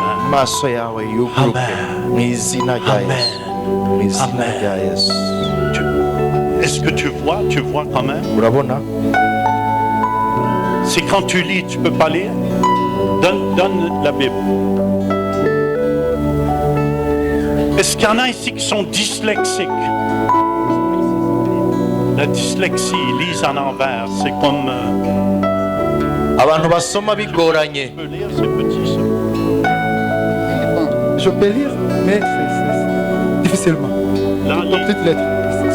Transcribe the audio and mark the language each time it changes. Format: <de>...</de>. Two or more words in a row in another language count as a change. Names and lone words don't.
<rn>Amaso yawe yuguruke. Amen. Mu izina rya Amen. Yesu. Mu izina Amen. rya Yesu.</rn> <fr>Est-ce que tu vois? Tu vois quand même?</fr> <rn>Urabona?</rn> <fr>C'est quand tu lis, tu peux pas lire? Donne la Bible. Est-ce qu'il y en a ici qui sont dyslexiques? La dyslexie, ils lisent en envers. C'est comme...</fr> <rn>Abantu basoma bigoranye.</rn> <fr>tu peux lire, c'est petit ça. Je peux lire, mais c'est difficilement. Là, Donc, toutes les lettres.</fr>